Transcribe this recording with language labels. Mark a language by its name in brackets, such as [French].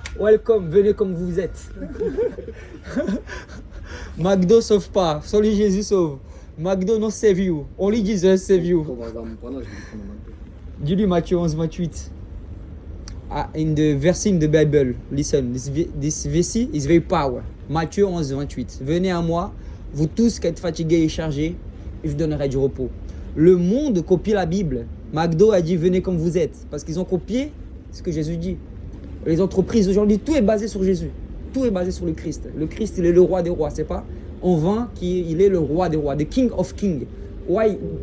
[French] Welcome, venez comme vous êtes. McDo sauve pas, seulement Jésus sauve. [English] McDo no save you, only Jesus save you. [French] Quand on va me prendre, je vais prendre un McDo. Dis-lui Matthieu 11, 28. [English] In the verse in the Bible, listen, this verse is very power. [French] Matthieu 11, 28. Venez à moi, vous tous qui êtes fatigués et chargés, et je vous donnerai du repos. le monde copie la Bible. McDo a dit venez comme vous êtes. Parce qu'ils ont copié ce que Jésus dit. Les entreprises aujourd'hui, tout est basé sur Jésus. Tout est basé sur le Christ. Le Christ, il est le roi des rois, c'est pas en vain qu'il est le roi des rois. [English] The King of Kings. Why?